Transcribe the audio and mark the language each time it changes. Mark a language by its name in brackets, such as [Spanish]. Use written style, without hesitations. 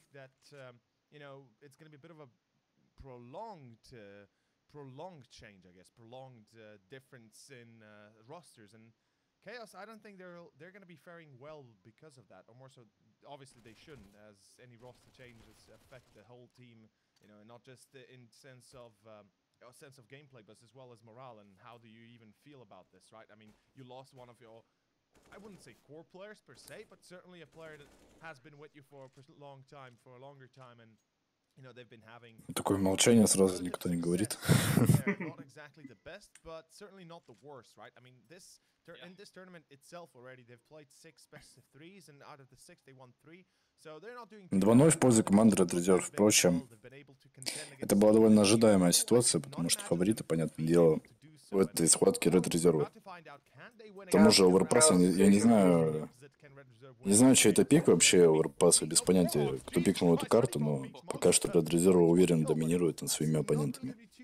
[English] That you know, it's going to be a bit of a prolonged change, I guess, prolonged difference in rosters, and Chaos, I don't think they're going to be faring well because of that, or more so, obviously they shouldn't, as any roster changes affect the whole team, you know, and not just in sense of gameplay, but as well as morale. And how do you even feel about this, right? I mean, you lost one of your I wouldn't say core players per se, but certainly a player that has been with you for a long time, for a longer time, and you know they've been having. [Russian] Такое молчание сразу никто не говорит. [English] Not exactly the best, but certainly not the worst, right? I mean, in this tournament itself already, they've played 6 best of 3s, and out of the 6, they won 3. So they're not doing [Russian] 2-0 в пользу команды Red Reserve. Впрочем, это была довольно ожидаемая ситуация, потому что фавориты, понятное дело, в этой схватке Red Reserve. К тому же Overpass, я не знаю, чей это пик вообще, Overpass, без понятия, кто пикнул эту карту, но пока что Red Reserve уверенно доминирует над своими оппонентами.